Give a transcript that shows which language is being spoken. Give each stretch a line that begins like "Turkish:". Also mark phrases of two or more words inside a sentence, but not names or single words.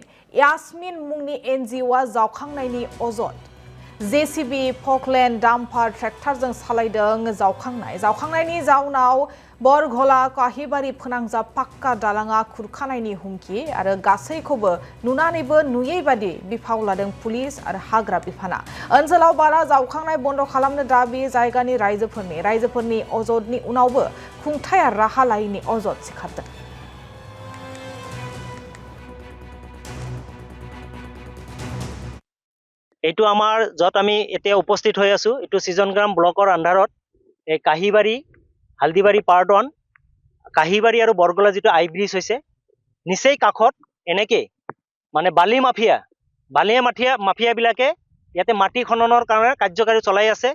Bodo: यास्मिन मुंनि एनजिअआ जावखांनायनि अजद जेसीबी फकलेन्ड डाम्पार ट्रेक्टरजों सालायदों जावखांनायनि जाउनाव बरघला काहिबारि फोनांजाब पाक्का दालाङा खुरखानायनि हुमखि आरो गासैखौबो नुनानैबो नुयै बादि बिफाव लादों पुलिस आरो हाग्रा बिफाना ओनसोलाव बाला जावखांनाय बन्द खालामनो दाबि जायगानि रायजोफोरनि अजदनि उनावबो खुंथाया राहा लायैनि अजद सिखारदों।
Assamese: এইটো আমাৰ যত আমি এতিয়া উপস্থিত হৈ আছো এইটো সৃজনগ্ৰাম ব্লকৰ আন্ধাৰত এই কাহিবাৰী হালদিবাৰী পাৰ্ট 1 কাহিবাৰী আৰু বৰগলা যিটো আই ব্ৰিজ হৈছে নিচেই কাষত এনেকৈ মানে বালি মাফিয়া বিলাকে ইয়াতে মাটি খননৰ কাৰণে কাৰ্যকাৰী চলাই আছে।